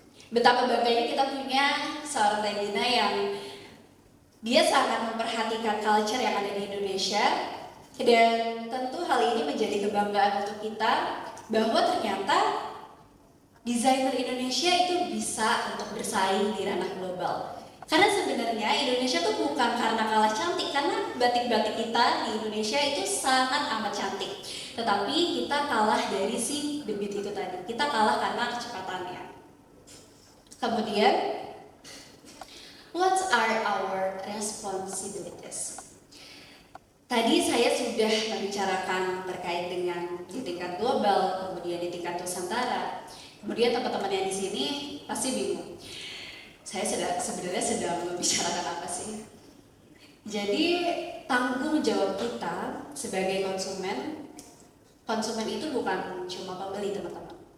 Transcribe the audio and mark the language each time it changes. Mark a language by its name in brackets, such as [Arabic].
[Indonesian] Betapa bangganya kita punya seorang Regina yang dia sangat memperhatikan culture yang ada di Indonesia, dan tentu hal ini menjadi kebanggaan untuk kita bahwa ternyata desainer Indonesia itu bisa untuk bersaing di ranah global. Karena sebenarnya Indonesia tuh bukan karena kalah cantik, karena batik-batik kita di Indonesia itu sangat amat cantik. Tetapi kita kalah dari si debit itu tadi, kita kalah karena kecepatannya. Kemudian, [English] what are our responsibilities? [Indonesian] Tadi saya sudah membicarakan terkait dengan di tingkat global, kemudian di tingkat Nusantara. Kemudian teman-teman yang di sini pasti bingung. Saya sebenarnya sedang membicarakan apa sih? Jadi tanggung jawab kita sebagai konsumen itu bukan cuma pembeli, teman-teman.